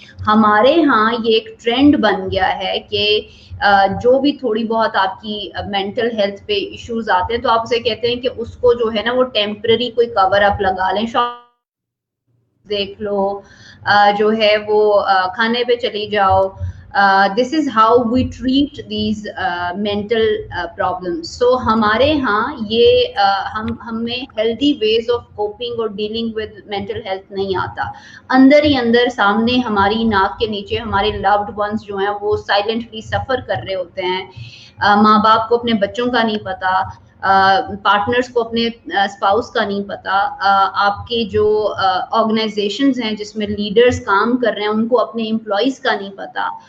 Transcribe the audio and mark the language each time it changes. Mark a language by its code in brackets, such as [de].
[hi] हमारे यहाँ ये एक ट्रेंड बन गया है कि जो भी थोड़ी बहुत आपकी मेंटल हेल्थ पे इश्यूज आते हैं तो आप उसे कहते हैं कि उसको जो है ना वो टेम्पररी कोई कवर अप लगा लें, देख लो, जो है वो खाने पे चली जाओ. [en] This is how we treat these mental problems. So [hi] हमारे यहाँ ये हमें [en] healthy ways of coping और dealing with mental health [hi] नहीं आता. अंदर ही अंदर सामने हमारी नाक के नीचे हमारे loved ones जो हैं वो [en] silently suffer [hi] कर रहे होते हैं. माँ बाप को अपने बच्चों का नहीं पता, पार्टनर्स को अपने स्पाउस का नहीं पता, आपके जो ऑर्गेनाइजेशंस हैं जिसमें लीडर्स काम कर रहे हैं उनको अपने एम्प्लॉइज का नहीं पता.